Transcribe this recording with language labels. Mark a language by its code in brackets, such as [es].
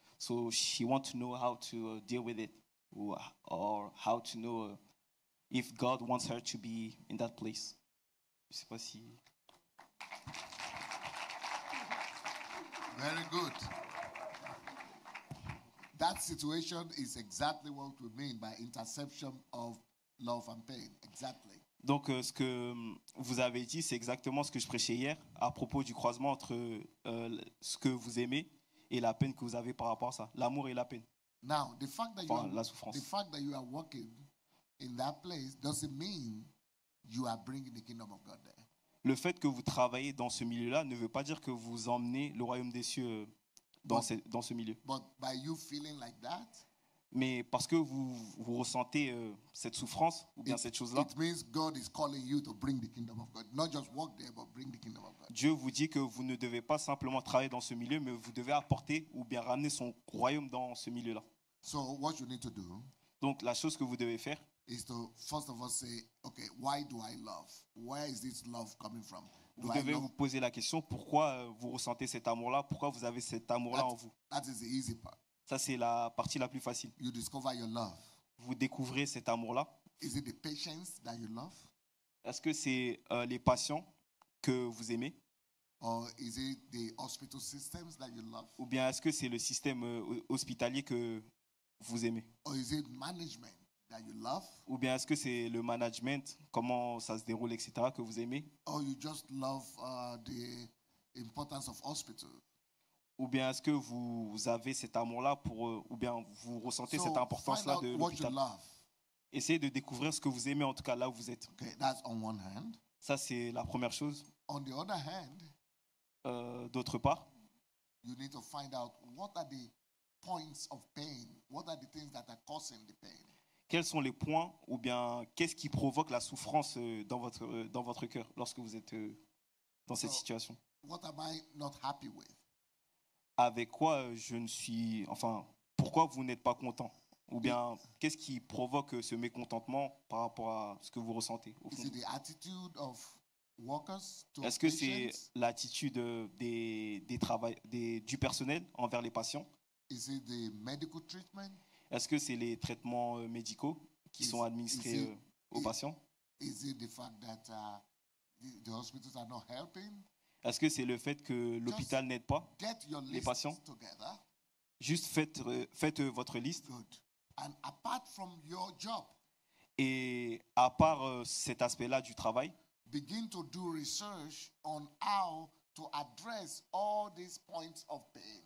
[en] So she wants to know how to deal with it, or how to know if God wants her to be in that place. [fr] Je sais pas si. [en] Very good. That situation is exactly what we mean by interception of love and pain. Exactly. [fr] Donc, ce que vous avez dit, c'est exactement ce que je prêchais hier à propos du croisement entre ce que vous aimez et la peine que vous avez par rapport à ça. L'amour et la peine. [en] Now, the fact that [fr] Enfin, la souffrance. [en] the fact that you are working in that place doesn't mean you are bringing the kingdom of God there. [fr] Le fait que vous travaillez dans ce milieu-là ne veut pas dire que vous emmenez le royaume des cieux dans ce milieu. [en] But by you feeling like that, [fr] Mais parce que vous ressentez cette souffrance ou bien cette chose-là, [en] It means God is calling you to bring the kingdom of God. Not just work there, but bring the kingdom of God. [fr] Dieu vous dit que vous ne devez pas simplement travailler dans ce milieu, mais vous devez apporter ou bien ramener son royaume dans ce milieu-là. [en] So what you need to do [fr] Donc la chose que vous devez faire, [en] is to first of all say, okay, why do I love? Where is this love coming from? Do [fr] vous [en] I [fr] devez [en] love? [fr] vous poser la question, pourquoi vous ressentez cet amour-là, pourquoi vous avez cet amour-là en vous. [en] That is the easy part. [fr] Ça, c'est la partie la plus facile. [en] You discover your love. [fr] Vous découvrez cet amour-là. [en] Is it the patience that you love? [fr] Est-ce que c'est les patients que vous aimez? [en] Or is it the hospital systems that you love? [fr] Ou bien est-ce que c'est le système hospitalier que vous aimez? [en] Or is it management that you love? [fr] Ou bien est-ce que c'est le management, comment ça se déroule, etc., que vous aimez? [en] Or you just love the importance of hospital? [fr] Ou bien est-ce que vous avez cet amour-là pour, ou bien vous ressentez cette importance-là de [en] find out what you [fr] l'hôpital? [en] love. [fr] Essayez de découvrir ce que vous aimez, en tout cas là où vous êtes. [en] Okay, that's on one hand. [fr] Ça, c'est la première chose. [en] On the other hand, [fr] D'autre part, [en] you need to find out what are the points of pain. What are the things that are causing the pain? [fr] quels sont les points ou bien qu'est-ce qui provoque la souffrance dans votre cœur lorsque vous êtes dans cette situation? [en] What am I not happy with? [fr] Avec quoi je ne suis... Enfin, pourquoi vous n'êtes pas content? Ou bien, qu'est-ce qui provoque ce mécontentement par rapport à ce que vous ressentez au fond? [en] Is it the attitude of workers to [fr] Est-ce que c'est [en] patients? [fr] l'attitude du personnel envers les patients? [en] Is it the medical treatment? [fr] Est-ce que c'est les traitements médicaux qui sont administrés aux patients? [en] Is it the fact that the hospitals are not helping? [fr] Est-ce que c'est le fait que l'hôpital n'aide pas [en] Get your [fr] les [en] list [fr] patients? [en] together. [fr] Juste faites votre liste. [en] Good. And apart from your job, [fr] Et à part cet aspect-là du travail, [en] begin to do research on how to address all these points of pain.